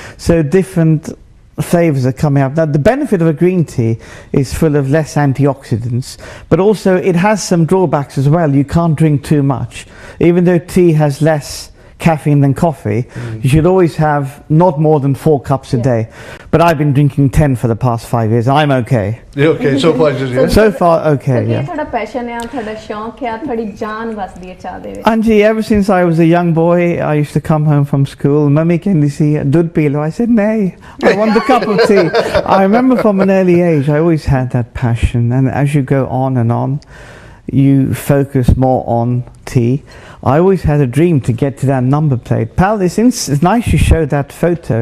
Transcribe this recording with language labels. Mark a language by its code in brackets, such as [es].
[en] So different flavors are coming up. Now the benefit of a green tea is full of less antioxidants, but also it has some drawbacks as well. You can't drink too much. Even though tea has less caffeine than coffee, you should always have not more than 4 cups a Yeah. day. But I've been drinking 10 for the past 5 years. I'm okay. Yeah, okay, so far just yes. So far, okay, [pa] Ki [en] yeah. [pa] ਤੁਹਾਡਾ passion ਆ, ਤੁਹਾਡਾ ਸ਼ੌਂਕ ਆ, ਤੁਹਾਡੀ ਜਾਨ ਵਸਦੀ ਹੈ ਚਾਹ ਦੇ ਵਿੱਚ? [en] Anji, ever since I was a young boy, I used to come home from school. Mummy, can you see dud pilo? I said, nay, I want a cup of tea. I remember from an early age, I always had that passion. And as you go on and on, you focus more on tea. I always had a dream to get to that number plate. Pal, it's nice you showed that photo.